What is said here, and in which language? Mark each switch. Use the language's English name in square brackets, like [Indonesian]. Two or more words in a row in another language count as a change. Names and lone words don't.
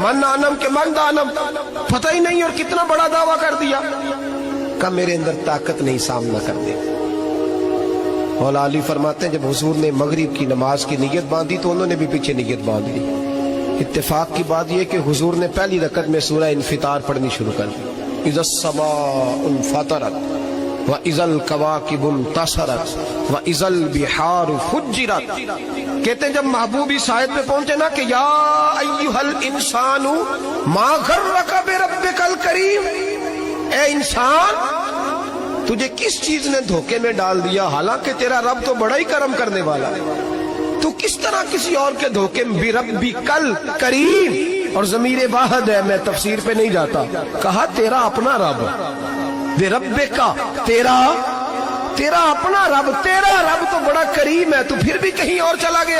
[Persian] من آنم که من دانم, [Hindi] पता ही नहीं, और कितना बड़ा दावा कर दिया। का मेरे अंदर ताकत नहीं सामना कर दे। मौला अली फरमाते हैं जब हुजूर ने मगरिब की नमाज की नियत बांधी तो उन्होंने भी पीछे नियत बांध ली। इत्तेफाक की बात यह कि हुजूर ने पहली रकत में सूरह इन्फितार पढ़नी शुरू कर दी। [Arabic] إذا السماء انفطرت وإذا الكواكب انتثرت وإذا البحار فجرت. [Hindi] कहते हैं जब महबूबी साहिब पे पहुंचे ना कि [Arabic] يا أيها الإنسان ما غرك بربك الكريم, [Hindi] ए इंसान तुझे किस चीज ने धोखे में डाल दिया, हालांकि तेरा रब तो बड़ा ही करम करने वाला है, तू किस तरह किसी और के धोखे में। [Arabic] بربك الكريم, [Hindi] और ज़मीर वाहिद है, मैं तफसीर पे नहीं जाता। कहा तेरा अपना रब, बिरब्बिका तेरा अपना रब, तेरा रब तो बड़ा करीम है, तू फिर भी कहीं और चला गया।